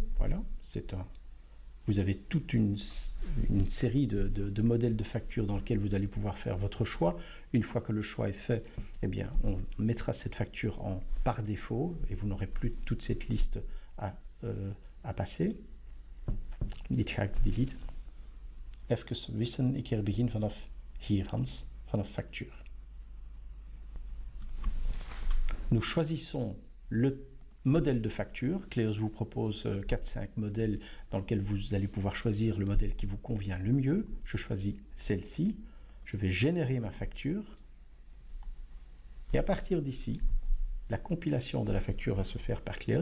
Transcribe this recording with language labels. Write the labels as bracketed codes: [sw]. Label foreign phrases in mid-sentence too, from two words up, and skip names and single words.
[fr] Voilà, vous avez toute une série de modèles de factures dans lesquels vous allez pouvoir faire votre choix. Une fois que le choix est fait, eh bien, on mettra cette facture en par défaut et vous n'aurez plus toute cette liste à passer. [nl] Dit ga ik delete. Even wissen, ik begin vanaf hier, Hans, vanaf facture. [fr] Nous choisissons le modèle de facture. Cleos vous propose 4-5 modèles dans lesquels vous allez pouvoir choisir le modèle qui vous convient le mieux. Je choisis celle-ci. Je vais générer ma facture. Et à partir d'ici, la compilation de la facture va se faire par Cleos.